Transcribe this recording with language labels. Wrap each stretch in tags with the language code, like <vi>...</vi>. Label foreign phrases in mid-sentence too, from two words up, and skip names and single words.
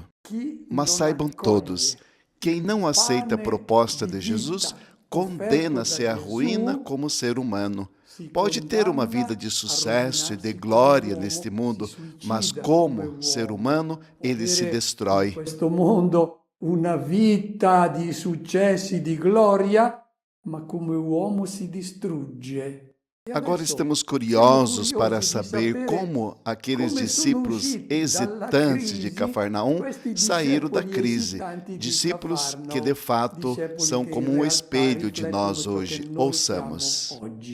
<pt>Mas saibam todos, quem não aceita a proposta de Jesus condena-se à ruína como ser humano. Pode ter uma vida de sucesso e de glória neste mundo, mas como ser humano, ele se destrói.</pt> <it>Questo mondo, una vita di successi e di gloria, ma come uomo si distrugge.</it> <pt>Agora estamos curiosos para saber como aqueles discípulos hesitantes de Cafarnaum saíram da crise. Discípulos que, de fato, são como um espelho de nós hoje. Ouçamos.</pt>